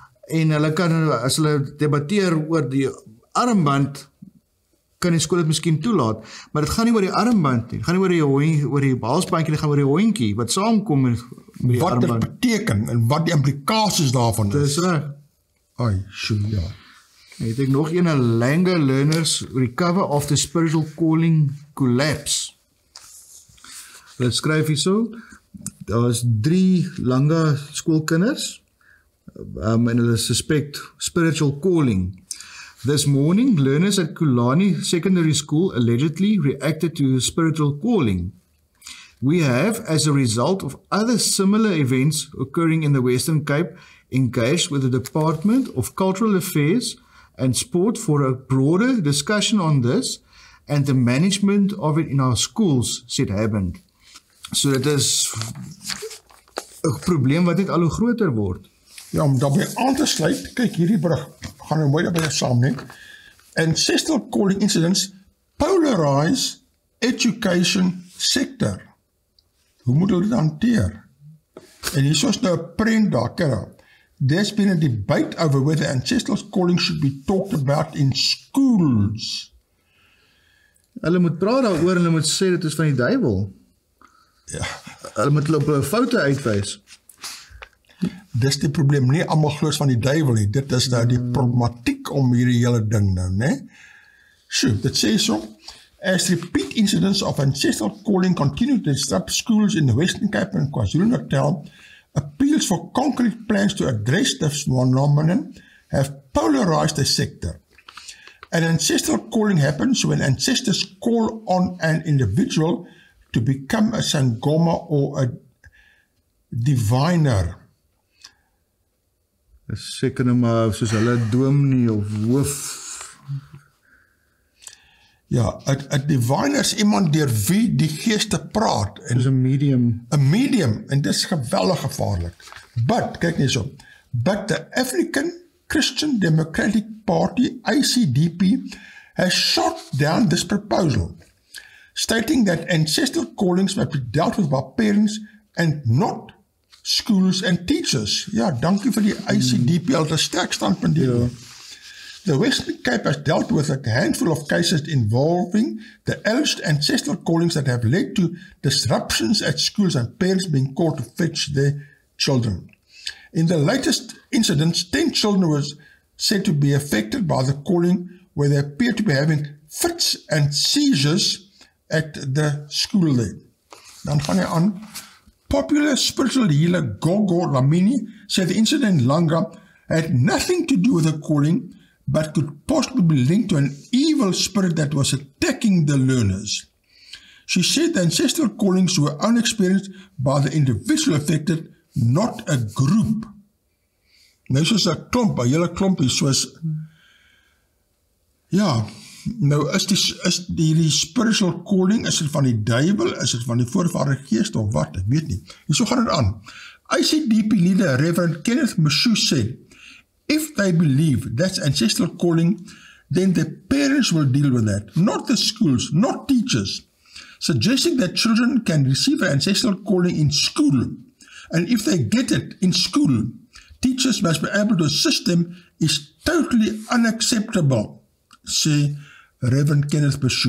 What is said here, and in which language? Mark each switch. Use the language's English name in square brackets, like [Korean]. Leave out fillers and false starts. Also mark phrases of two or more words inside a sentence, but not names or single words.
[Afrikaans] En hulle kan, as hulle debatteer oor die armband, kan die skool dit miskien toelaat, maar dit gaan nie oor die armband nie, dit gaan nie oor die halsbandjie, dit gaan oor die hondjie, wat saamkom met die Wat armband. dit beteken en wat die implikasies daarvan is. Dis reg. Ai, sjoe, ja. Het ek nog een [English] Langer learners recover after spiritual calling collapse. [Afrikaans] Hulle skryf hierso, daar is 3 Langer skoolkinders, en hulle [English] suspect spiritual calling. This morning, learners at Koerante Secondary School allegedly reacted to a spiritual calling. We have, as a result of other similar events occurring in the Western Cape, engaged with the Department of Cultural Affairs and Sport for a broader discussion on this and the management of it in our schools, said Hammond. [Afrikaans] So dit is 'n probleem wat net al hoe groter word. Ja, om daarbij aan te sluit, kyk hierdie brug, gaan nou mooi daarbij saam neem. [English] Ancestral calling incidents polarize education sector. [Afrikaans] Hoe moet hulle dit hanteer? En hier is nou 'n prent daar, kyk. [English] There's been a debate over whether ancestral calling should be talked about in schools. [Afrikaans] Hulle moet praat daaroor en hulle moet sê dit is van die duiwel. Ja. Hulle moet hulle op hulle foute uitwys. Dis die probleem, nie almal glo van die duiwel nie. Dit is nou die problematiek om hierdie hele ding nou, né? Sjoe, dit sê so. [English] As repeat incidents of ancestral calling continue to disrupt schools in the Western Cape and KwaZulu-Natal, appeals for concrete plans to address this phenomenon have polarized the sector. An ancestral calling happens when ancestors call on an individual to become a sangoma or a diviner. [Afrikaans] Seker nou maar soos hulle dominee of hoof. Ja, 'n diviner is iemand deur wie die geeste praat. Dis 'n medium. 'n medium, en dit is geweldig gevaarlik. [English] But, [Afrikaans] kyk net so, [English] but the African Christian Democratic Party, ACDP, has shot down this proposal, stating that ancestral callings must be dealt with by parents and not schools and teachers. [Afrikaans] Ja, dankie vir die ACDP, al 'n sterk standpunt hier. [English] The Western Cape has dealt with a handful of cases involving the alleged ancestral callings that have led to disruptions at schools and parents being called to fetch their children. In the latest incidents, 10 children were said to be affected by the calling, where they appear to be having fits and seizures at the school there. [Afrikaans] Dan gaan hy aan. [English] Popular spiritual healer Gogo Lamini said the incident in Langa had nothing to do with the calling, but could possibly be linked to an evil spirit that was attacking the learners. She said the ancestral callings were only experienced by the individual affected, not a group. [Afrikaans] Nou soos 'n klomp, 'n hele klompie, soos, ja, nou is die [English] spiritual calling, [Afrikaans] is dit van die duiwel, is dit van die voorvader geest of wat, ek weet nie. Hierso gaan het aan. [English] ICDP leader Reverend Kenneth Meshu said, if they believe that's ancestral calling, then the parents will deal with that, not the schools, not teachers, suggesting that children can receive an ancestral calling in school, and if they get it in school, teachers must be able to assist them is totally unacceptable, say Reverend Kenneth Meshu.